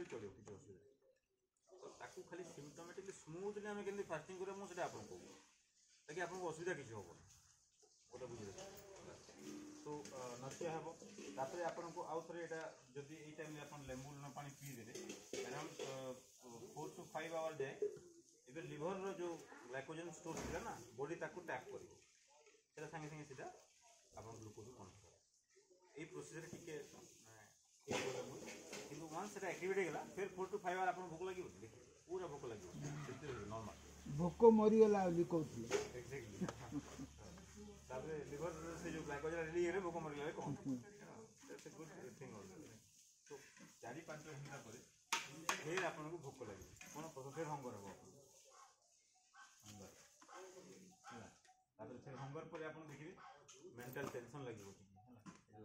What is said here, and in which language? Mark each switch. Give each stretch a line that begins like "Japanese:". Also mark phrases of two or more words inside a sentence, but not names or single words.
Odia: ଚଳିବ କିଛି ଅସୁବିଧା ତ ତାକୁ ଖାଲି
English: symptomatically smoothly
Odia: ଆମେ କେମିତି ଫାଷ୍ଟିଂ କରିବା ମୁଁ ସେଟା ଆପଣଙ୍କୁ କହୁଛି ତାକି ଆପଣଙ୍କୁ ଅସୁବିଧା କିଛି ହେବନି ଗୋଟେ ବୁଝିଲେ ତ ନସିଆ ହେବ ତାପରେ ଆପଣଙ୍କୁ ଆଉ ଥରେ ଏଇଟା ଯଦି ଏଇ ଟାଇମ୍ରେ ଆପଣ ଲେମ୍ବୁ ଲୁଣ ପାଣି ପିଇଦେବେ
English: around 4 to 5 hours
Odia: ଯାଏ ଏବେ ଲିଭରର ଯେଉଁ
English: glycogen store
Odia: ଥିଲା ନା ବଡି ତାକୁ ଟ୍ୟାପ୍ କରିବ ସେଟା ସାଙ୍ଗେ ସାଙ୍ଗେ ସେଟା ଆପଣ
English: glucose control
Odia: କରିବ ଏଇ ପ୍ରୋସେସ୍ରେ ଟିକେ କିନ୍ତୁ ୱାନ୍ସ ସେଟା ଆକ୍ଟିଭେଟ୍ ହେଇଗଲା ଫେର୍
English: 4 to 5 hours
Odia: ଆପଣ ଭୋକ ଲାଗିବ ପୁରା ଭୋକ ଲାଗିବ ସେଥିରେ ନର୍ମାଲ୍ ଭୋକ ମରିଗଲା ବୋଲି କହୁଥିଲେ ଏକ୍ଜାକ୍ଟଲି ତାପରେ ଲିଭର ସେ ଯେଉଁ ଗ୍ଲାଇକୋଜେନ୍ ରେଡି ହେଇଗଲେ ଭୋକ ମରିଗଲା କ'ଣ
English: good thing
Odia: ତ 4-5 ଘଣ୍ଟା ପରେ ଫେର୍ ଆପଣଙ୍କୁ ଭୋକ ଲାଗିବ କ'ଣ ଫେର୍ ହଙ୍ଗର ହେବ ଆପଣଙ୍କୁ ହଙ୍ଗର ହେଲା ତାପରେ ଫେର୍ ହଙ୍ଗର ପରେ ଆପଣ ଦେଖିବେ
English: mental tension
Odia: ଲାଗିବ ହେଲା